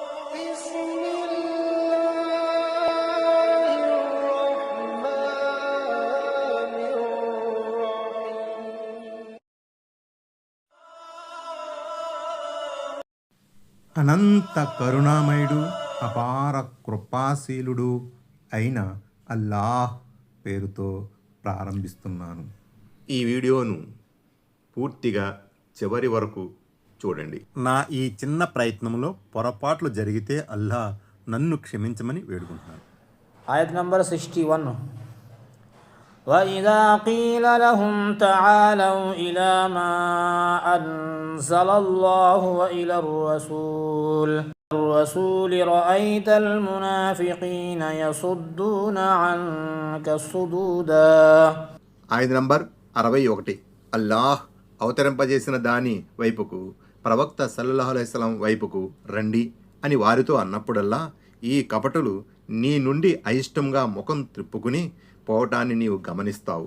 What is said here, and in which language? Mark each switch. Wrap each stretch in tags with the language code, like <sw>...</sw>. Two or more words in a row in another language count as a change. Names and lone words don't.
<te>అనంత కరుణామయుడు, అపార కృపాశీలుడు అయిన అల్లాహ్ పేరుతో ప్రారంభిస్తున్నాను. ఈ వీడియోను పూర్తిగా చివరి వరకు చూడండి. నా ఈ చిన్న ప్రయత్నంలో పొరపాట్లు జరిగితే అల్లాహ్ నన్ను క్షమించమని వేడుకుంటున్నాను. ఆయత్ నంబర్ 61.</te> <ar>وَإِذَا قِيلَ لَهُمْ تَعَالَوْا إِلَى مَا أَنزَلَ اللَّهُ وَإِلَى الرَّسُولِ رَأَيْتَ الْمُنَافِقِينَ يَصُدُّونَ عَنكَ صُدُودًا.</ar> <te>ఆయత్ నంబర్ 61. అల్లాహ్ అవతరింపజేసిన దాని వైపుకు, ప్రవక్త</te> <ar>صلى الله عليه وسلم</ar> <te>వైపుకు రండి అని వారితో అన్నప్పుడల్లా ఈ కపటులు నీ నుండి అయిష్టంగా ముఖం త్రిప్పుకుని పోవటాన్ని నీవు గమనిస్తావు.</te>